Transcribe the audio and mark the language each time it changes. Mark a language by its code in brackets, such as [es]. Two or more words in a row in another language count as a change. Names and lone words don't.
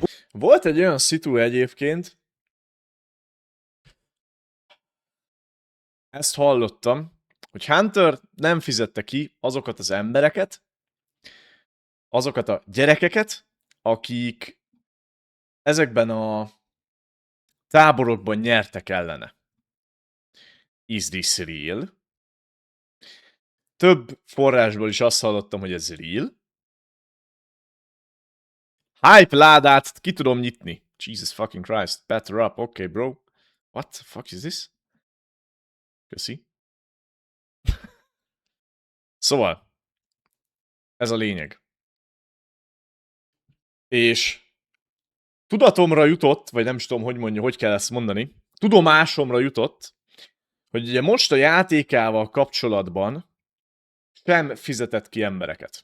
[hu] Volt egy olyan szitu egyébként, ezt hallottam, hogy Hunter nem fizette ki azokat az embereket, azokat a gyerekeket, akik ezekben a táborokban nyertek ellene. [en] Is this real? [hu] Több forrásból is azt hallottam, hogy ez real. Hype ládát ki tudom nyitni. [en] Jesus fucking Christ. Better up. Okay, bro. What the fuck is this? [hu] Köszi. Szóval. Ez a lényeg. És tudatomra jutott, vagy nem is tudom, hogy mondja, hogy kell ezt mondani, tudomásomra jutott, hogy ugye most a játékával kapcsolatban sem fizetett ki embereket.